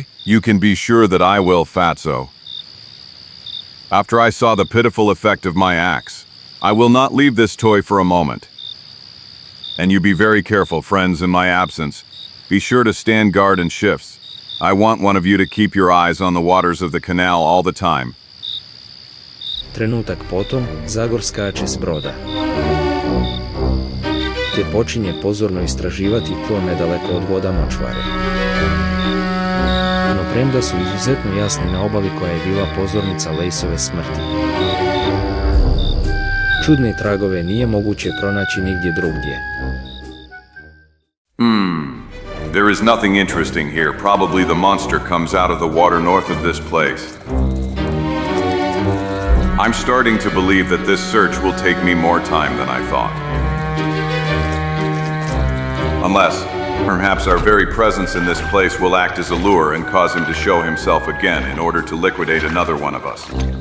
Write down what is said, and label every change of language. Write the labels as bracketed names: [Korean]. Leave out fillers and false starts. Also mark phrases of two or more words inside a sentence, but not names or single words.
[English] You can be sure that I will, Fatso. After I saw the pitiful effect of my axe, I will not leave this toy for a moment. And you be very careful, friends, in my absence. Be sure to stand guard in shifts. I want one of you to keep your eyes on the waters of the canal all the time. [Croatian] Trenutak potom, Zagor skače s broda. Te počinje pozorno istraživati tlo nedaleko od voda Močvare. No premda su izuzetno jasni na obali koja je bila pozornica Lejsove smrti. Čudne tragove nije moguće pronaći nigdje drugdje. [English] There is nothing interesting here. Probably the monster comes out of the water north of this place. I'm starting to believe that this search will take me more time than I thought. Unless, perhaps our very presence in this place will act as a lure and cause him to show himself again in order to liquidate another one of us.